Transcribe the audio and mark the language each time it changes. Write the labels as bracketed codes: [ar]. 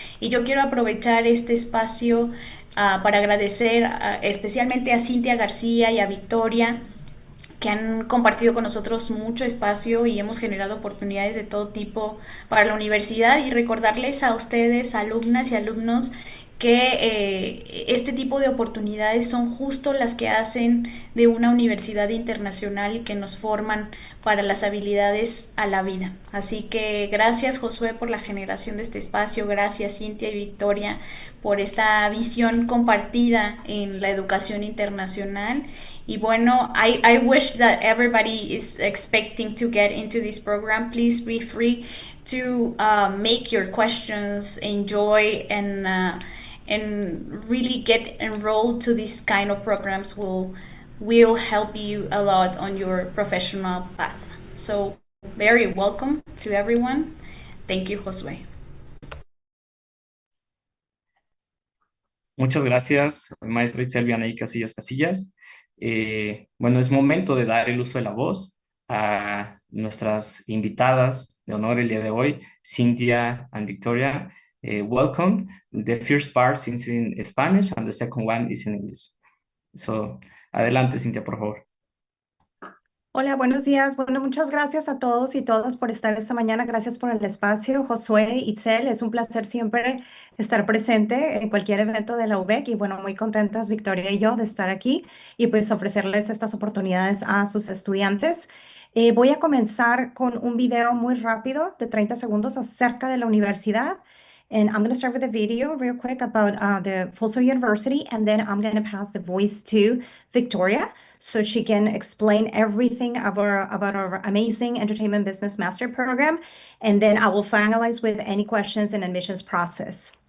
[es] Y yo quiero aprovechar este espacio para agradecer especialmente a Cintia García y a Victoria que han compartido con nosotros mucho espacio y hemos generado oportunidades de todo tipo para la universidad y recordarles a ustedes, alumnas y alumnos, que este tipo de oportunidades son justo las que hacen de una universidad internacional y que nos forman para las habilidades a la vida. Así que gracias Josué por la generación de este espacio, gracias Cintia y Victoria por esta visión compartida en la educación internacional. Y bueno, [en] I wish that everybody is expecting to get into this program. Please be free to make your questions, enjoy, and really get enrolled to these kind of programs will help you a lot on your professional path. So very welcome to everyone. Thank you, Josué. [es] Muchas gracias, maestra Itzel Vianey Casillas Casillas. Bueno, es momento de dar el uso de la voz a nuestras invitadas de honor el día de hoy, Cynthia and Victoria. [en] Welcome. The first part is in Spanish and the second one is in English. [es] So, adelante, Cynthia, por favor. Hola, buenos días. Bueno, muchas gracias a todos y todas por estar esta mañana. Gracias por el espacio. Josué, Itzel, es un placer siempre estar presente en cualquier evento de la UBEC y bueno, muy contentas Victoria y yo de estar aquí y pues ofrecerles estas oportunidades a sus estudiantes. Voy a comenzar con un video muy rápido de 30 segundos acerca de la universidad. [en] And I'm going to start with a video real quick about the Full Sail University, and then I'm going to pass the voice to Victoria so she can explain everything about our amazing entertainment business master program. And then I will finalize with any questions and admissions process.